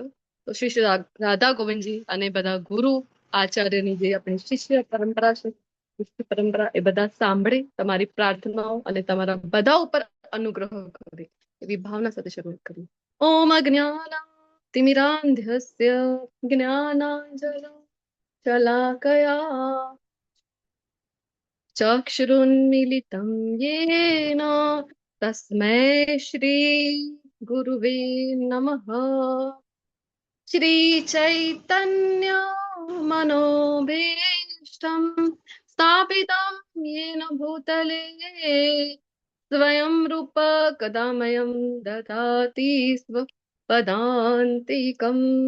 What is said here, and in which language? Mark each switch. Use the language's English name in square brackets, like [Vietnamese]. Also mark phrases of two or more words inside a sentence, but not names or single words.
[Gujarati] તો શ્રી શ્રી રાધા ગોવિંદજી અને બધા ગુરુ આચાર્યની જે આપણી શિષ્ય પરંપરા છે પરંપરા એ બધા સાંભળે તમારી પ્રાર્થનાઓ અને તમારા બધા ઉપર અનુગ્રહ કરે એવી ભાવના સાથે શરૂઆત કરી. [Sanskrit] ઓમ અજ્ઞાનાતિમિરાંધ્યસ્ય જ્ઞાનાંજન શલાકયા ચક્ષુરુન્મીલિतं येन तस्मै श्री गुरुवे नमः. श्री चैतन्य मनोभीष्टं स्थापितं येन भूतले स्वयं रूप कदामयं ददाति स्वपदान्तिकम्.